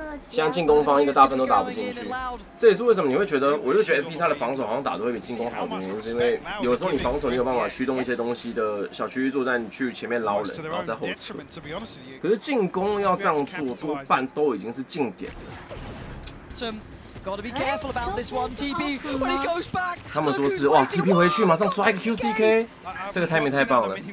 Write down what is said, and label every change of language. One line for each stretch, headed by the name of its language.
Chinese: 现在进攻方一个大分都打不进去，这也是为什么你会觉得，我就觉得 FPX 的防守好像打得会比进攻好的原因，是因为有的时候你防守你有办法驱动一些东西的小区域作战去前面捞人，然后再后撤。可是进攻要这样做，多半都已经是近点了。
English: Gotta be careful about this one, TP when he goes back.
Chinese: 他们说是哇 ，TP 回去马上抓一个 QCK， 这个 timing 太棒了。